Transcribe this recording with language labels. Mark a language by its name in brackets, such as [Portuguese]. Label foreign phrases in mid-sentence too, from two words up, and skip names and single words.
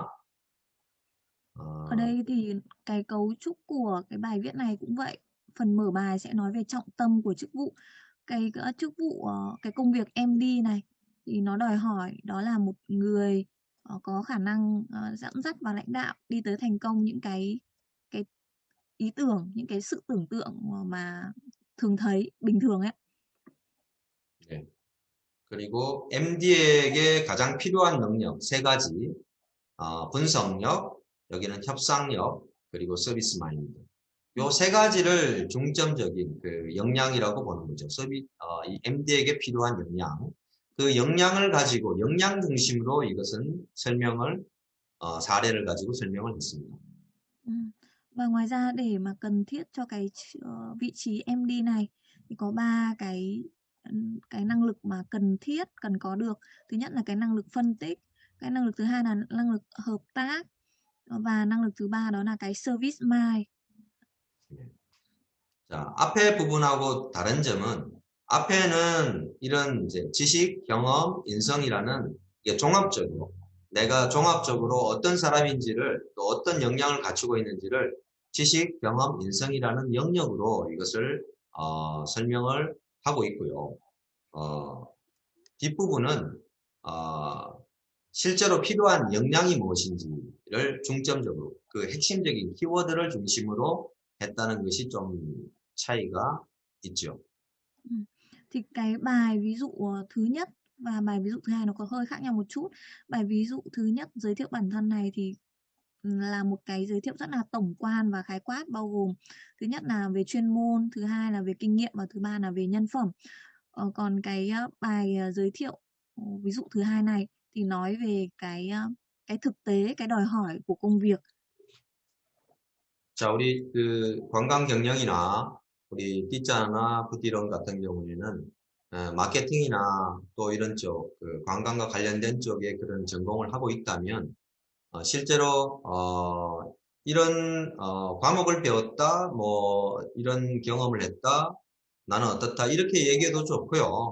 [Vietnamese] Ở đây thì cái cấu trúc của cái bài viết này cũng vậy. Phần mở bài sẽ nói về trọng tâm của chức vụ. Cái chức vụ, cái công việc MD này thì nó đòi hỏi đó là một người có khả năng dẫn dắt và lãnh đạo đi tới thành công những cái ý tưởng, những cái sự tưởng tượng mà thường thấy bình thường ấy. [Korean] 네. 그리고 MD에게 가장 필요한 능력 세 가지, 분석력, 여기는 협상력, 그리고 서비스 마인드. 요 세 가지를 중점적인 그 역량이라고 보는 거죠. 이 MD에게 필요한 역량. 그 역량을 가지고 역량 중심으로 이것은 설명을 사례를 가지고 설명을 했습니다. [Vietnamese] Và ngoài ra để mà cần thiết cho cái vị trí MD này thì có 3 cái năng lực mà cần thiết, cần có được. Thứ nhất là cái năng lực phân tích, cái năng lực thứ hai là năng lực hợp tác, và năng lực thứ ba đó là cái [English] service mind. [Korean] 자, 앞에 부분하고 다른 점은 앞에는 이런 이제 지식, 경험, 인성이라는 이게 종합적으로 내가 종합적으로 어떤 사람인지를 또 어떤 역량을 갖추고 있는지를 지식, 경험, 인성이라는 영역으로 이것을 설명을 하고 있고요. 뒷부분은 실제로 필요한 역량이 무엇인지를 중점적으로 그 핵심적인 키워드를 중심으로 했다는 것이 좀 차이가 있죠. [Vietnamese] Thì cái bài ví dụ thứ nhất và bài ví dụ thứ hai nó có hơi khác nhau một chút. Bài ví dụ thứ nhất giới thiệu bản thân này thì là một cái giới thiệu rất là tổng quan và khái quát, bao gồm thứ nhất là về chuyên môn, thứ hai là về kinh nghiệm và thứ ba là về nhân phẩm. Còn cái bài giới thiệu ví dụ thứ hai này thì nói về cái thực tế, cái đòi hỏi của công việc. [Korean] 자, 우리 그 관광 경영이나 우리 D자나 부디런 같은 경우에는 마케팅이나 또 이런 쪽, 그 관광과 관련된 쪽에 그런 전공을 하고 있다면 실제로 이런 과목을 배웠다, 뭐 이런 경험을 했다, 나는 어떻다 이렇게 얘기해도 좋고요.